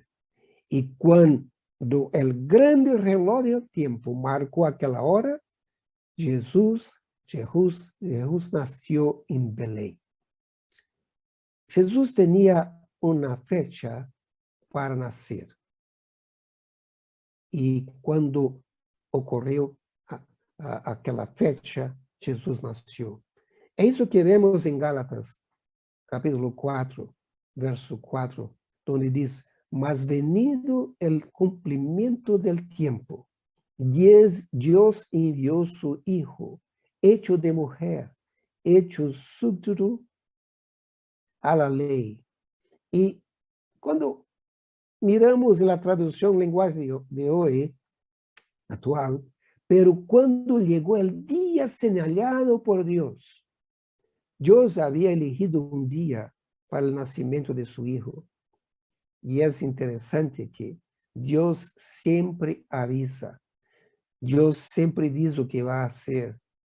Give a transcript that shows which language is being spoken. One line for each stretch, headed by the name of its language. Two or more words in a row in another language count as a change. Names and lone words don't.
Spanish: Y cuando el grande reloj del tiempo marcó aquella hora, Jesús nació en Belén. Jesús tenía una fecha para nacer. Y cuando ocurrió aquela fecha, Jesús nació.
Portuguese: É isso que vemos em Gálatas, capítulo 4, verso 4, donde diz,
Spanish: mas venido el cumplimiento del tiempo, Dios envió su Hijo, hecho de mujer, hecho súbdito a la ley.
Portuguese: E quando miramos na tradução linguagem de hoje, atual,
Spanish: pero cuando llegó el día señalado por Dios, Dios había elegido un día para el nacimiento de su Hijo. Y es interesante que Dios siempre avisa. Dios siempre dice lo que va a hacer.